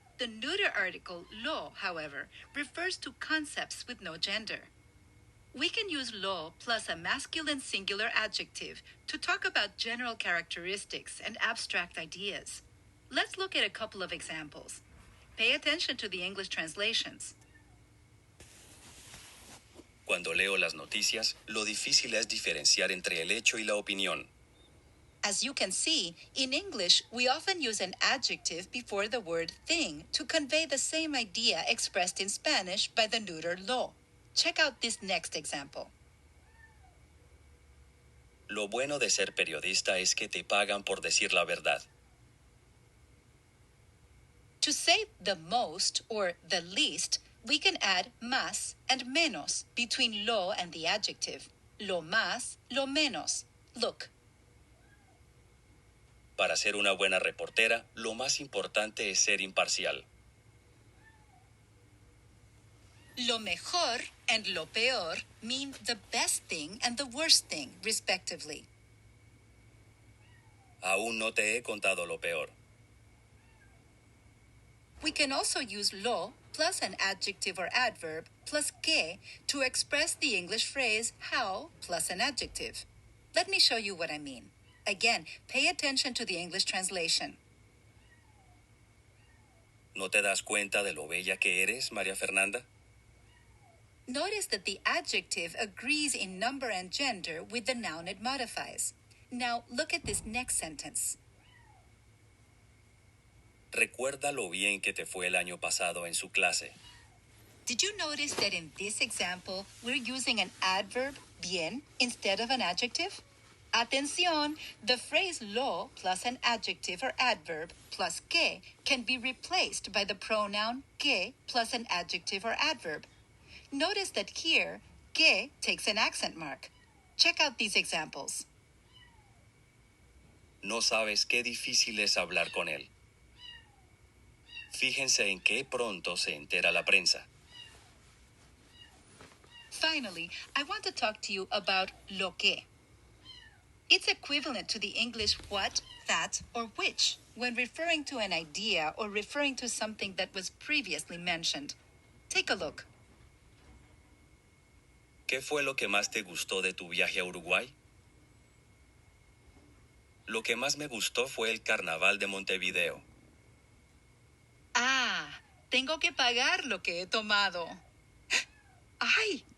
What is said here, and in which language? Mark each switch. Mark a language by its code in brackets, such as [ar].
[en] The neuter article lo, however, refers to concepts with no gender. We can use lo plus a masculine singular adjective to talk about general characteristics and abstract ideas. Let's look at a couple of examples. Pay attention to the English translations. [es] Cuando leo las noticias, lo difícil es diferenciar entre el hecho y la opinión. [en] As you can see, in English, we often use an adjective before the word thing to convey the same idea expressed in Spanish by the neuter lo. Check out this next example. [es] Lo bueno de ser periodista es que te pagan por decir la verdad. [en] To say the most or the least, we can add más and menos between lo and the adjective. [es] Lo más, lo menos. [en] Look. [es] Para ser una buena reportera, lo más importante es ser imparcial. [en] Lo mejor and lo peor mean the best thing and the worst thing, respectively. [es] Aún no te he contado lo peor. [en] We can also use lo plus an adjective or adverb plus que to express the English phrase how plus an adjective. Let me show you what I mean. Again, pay attention to the English translation. [es] ¿No te das cuenta de lo bella que eres, María Fernanda? [en] Notice that the adjective agrees in number and gender with the noun it modifies. Now, look at this next sentence. [es] Recuerda lo bien que te fue el año pasado en su clase. [en] Did you notice that in this example, we're using an adverb, bien, instead of an adjective? [es] Atención, [en] the phrase lo plus an adjective or adverb plus que can be replaced by the pronoun que plus an adjective or adverb. Notice that here, que takes an accent mark. Check out these examples. [es] No sabes qué difícil es hablar con él. Fíjense en qué pronto se entera la prensa. [en] Finally, I want to talk to you about lo que. It's equivalent to the English what, that, or which when referring to an idea or referring to something that was previously mentioned. Take a look. [es] ¿Qué fue lo que más te gustó de tu viaje a Uruguay? Lo que más me gustó fue el Carnaval de Montevideo. Tengo que pagar lo que he tomado. ¡Ay!